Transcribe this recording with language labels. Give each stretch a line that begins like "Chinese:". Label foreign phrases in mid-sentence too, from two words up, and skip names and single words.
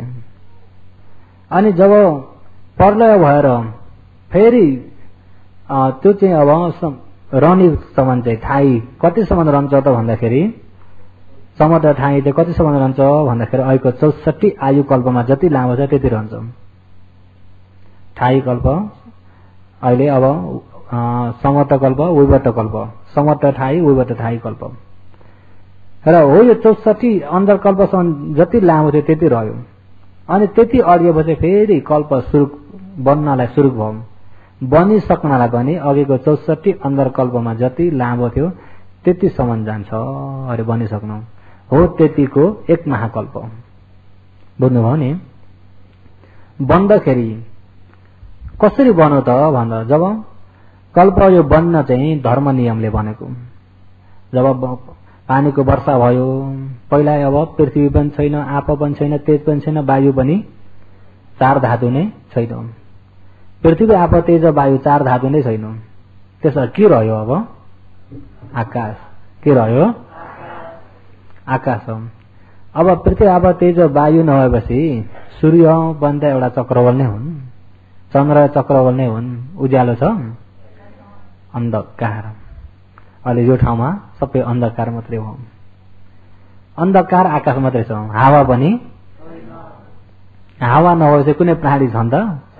Nepali: अनि जब प्रलय भएर फेरि त्यो चाहिँ अब रहनेसम्म चाहिँ ठाई कतिसम्म रहन्छ त भन्दाखेरि, समुद्र ठाई चाहिँ कतिसम्म रहन्छ भन्दाखेरि अहिलेको 64 आयु कल्पमा जति लामो छ त्यति रहन्छ ठाई कल्प। अहिले अब समर्थ कल्प, विवर्त कल्प, समर्थ ठाई, विवर्त ठाई कल्प। र हो यो 64 अन्तरकल्पसम्म जति लामो थियो त्यति रह्यो। अनि त्यति अडिएपछि फेरि कल्प सुरु बन्नलाई सुरु भयो। बनिसक्नलाई पनि अघिको 64 अन्तरकल्पमा जति लामो थियो त्यतिसम्म जान्छ अरे बनिसक्नु हो। त्यतिको एक महाकल्प। बुझ्नुभयो नि? बन्दाखेरि कसरी बन्यो त भन्दा जब कल्प यो बन्न चाहिँ धर्म नियमले बनेको। जब पानीको वर्षा भयो, पहिला अब पृथ्वी पनि छैन, आप पनि छैन, तेज पनि छैन, वायु पनि, चार धातु नै छैन। पृथ्वी, आप, तेज, वायु चार धातु नै छैन। त्यसो के रह्यो अब? आकाश। के रह्यो? आकाश। अब पृथ्वी, आप, तेज, वायु नभएपछि सूर्य पनि त एउटा चक्रवाल नै हुन्, चन्द्र चक्रवाल नै हुन्। उज्यालो छ, अन्धकार। अहिले यो ठाउँमा सबै अन्धकार मात्रै हो। अन्धकार आकाश मात्रै छ। हावा पनि, हावा नभएपछि कुनै प्राणी छन् त?